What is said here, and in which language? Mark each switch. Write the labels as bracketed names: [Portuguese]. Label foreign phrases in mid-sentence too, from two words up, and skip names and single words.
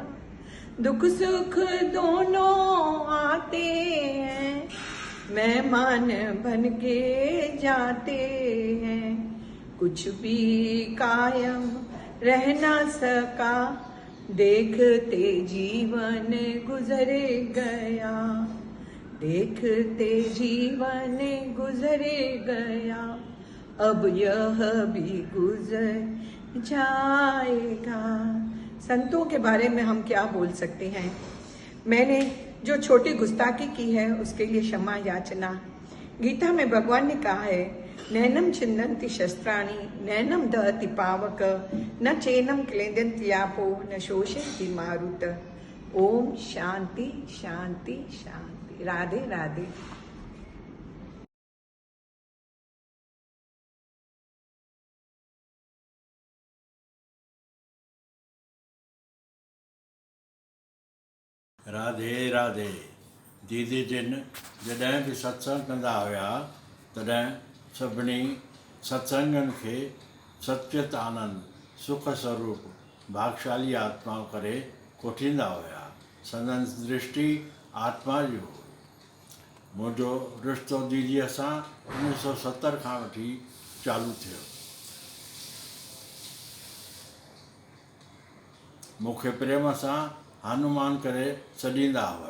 [Hindi] दुख सुख दोनों आते हैं, मेहमान बन के जाते हैं, कुछ भी कायम रह ना सका, देखते जीवन गुजर गया, देखते जीवन गुजर गया, अब यह भी गुजर जाएगा। संतों के बारे में हम क्या बोल सकते हैं। मैंने जो छोटी गुस्ताखी की है उसके लिए क्षमा याचना। गीता में भगवान ने कहा है, [Sanskrit] नैनम छिन्दन्ति शस्त्राणि नैनम दहति पावक न चैनम क्लेदन्ति आपो न शोषयति मारुत। [Hindi] ओम शांति शांति शांति। राधे राधे। राधे राधे। [Sindhi] दीदी जिन जॾहिं बि सत्संग कंदा हुआ तॾहिं सभिनी सत्संगनि खे सचित आनंद सुख स्वरूप भागशाली आत्माओं करे कोठींदा हुआ। संदन दृष्टि आत्मा जी हुई। मुंहिंजो रिश्तो दीदीअ सां 1970 खां वठी चालू थियो। मूंखे प्रेम सां हनुमान करे सॾींदा हुआ।